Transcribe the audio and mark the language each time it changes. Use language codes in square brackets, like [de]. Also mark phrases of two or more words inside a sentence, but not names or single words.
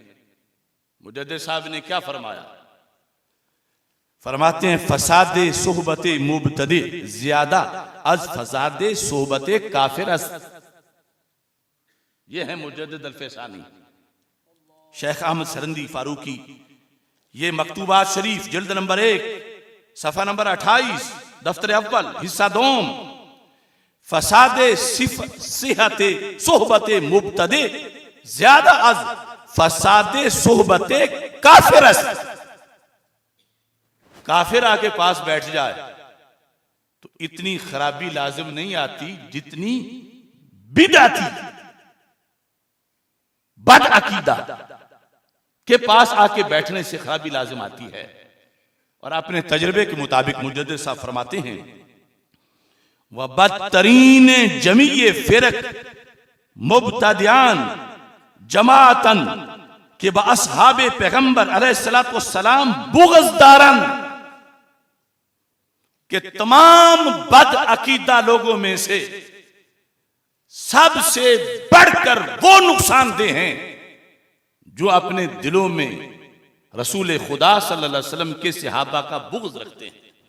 [hi] मुजद्दिद साहब ने क्या फरमाया? फरमाते हैं, [fa] فساد صحبت مبتدع زیاده از فساد صحبت کافر. [hi] ये है मुजद्दिद अल-फैसानी शेख अहमद सरहंदी फारूकी। ये मकतूबात शरीफ जिल्द नंबर 1 सफा नंबर 28 दफ्तर अव्वल हिस्सा 2, [fa] فساد صحت صحبت مبتدع زیاده از فساد صحبت کافر. [hi] काफिर आके पास बैठ जाए तो इतनी खराबी लाजिम नहीं आती जितनी बिदअती बद अकीदा के पास आके बैठने से खराबी लाजिम आती है। और अपने तजर्बे के मुताबिक मुजद्दिद साहब फरमाते हैं, [fa] وه بدترین جمیع فرق مبتدعان جماعتن که باصحاب پیغمبر [ar] عليه الصلاة والسلام [fa] بغض‌دارند, [hi] के तमाम बद अकीदा लोगों में से सबसे बढ़कर वो नुकसानदेह हैं जो अपने दिलों में रसूल खुदा [ar] صلى الله عليه وسلم [hi] के सहाबा का बुग़्ज़ रखते हैं।